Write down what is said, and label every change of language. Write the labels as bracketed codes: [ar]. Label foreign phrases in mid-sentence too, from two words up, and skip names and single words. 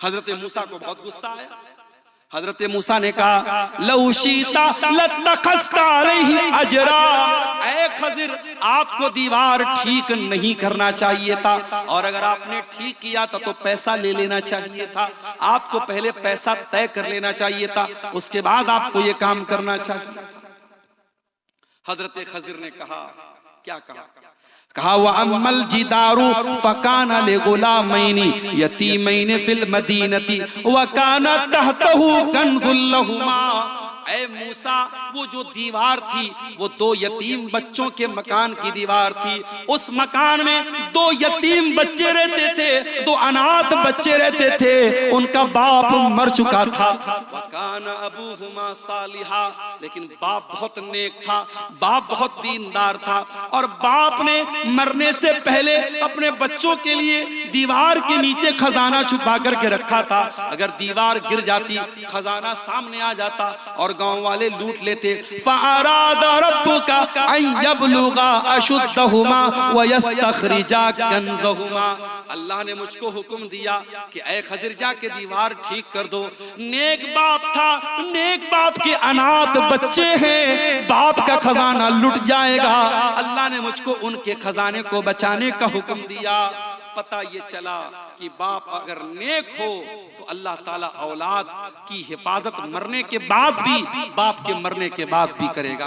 [hi] हजरत मूसा को बहुत गुस्सा आया। हजरत मूसा ने कहा [ar] لو شئت لاتخذت عليه أجرا, [hi] ऐ खजिर आपको दीवार ठीक नहीं करना चाहिए था, और अगर आपने ठीक किया था तो पैसा ले लेना चाहिए था। आपको पहले पैसा तय कर लेना चाहिए था, उसके बाद आपको ये काम करना चाहिए था। हजरत खजिर ने कहा, क्या कहा? [ar] कहा وأما الجدار فكان لغلامين يتيمين في المدينة وكان تحته كنز لهما. [hi] ऐ मूसा, वो जो दीवार थी वो 2 यतीम बच्चों के मकान की दीवार थी। उस मकान में 2 यतीम बच्चे रहते थे, 2 अनाथ बच्चे रहते थे। उनका बाप मर चुका था। [ar] وكان أبوهما صالحا, [hi] लेकिन बाप बहुत नेक था, बाप बहुत दीनदार था, और बाप ने मरने से पहले अपने बच्चों के लिए दीवार के नीचे खजाना छुपा करके रखा था। अगर दीवार गिर जाती, खजाना सामने आ जाता और गांव वाले लूट लेते। [ar] فأراد ربك أن يبلغا أشدهما ويستخرجا كنزهما. [hi] अल्लाह ने मुझको हुक्म दिया कि ऐ खज़िर जाके दीवार ठीक कर दो। नेक बाप था, नेक बाप के अनाथ बच्चे हैं, बाप का खजाना लुट जाएगा। अल्लाह ने मुझको उनके खजाने को बचाने का हुक्म दिया। पता ये चला कि बाप अगर नेक हो तो अल्लाह ताला औलाद की हिफाजत मरने के बाद भी, बाप के मरने के बाद भी करेगा।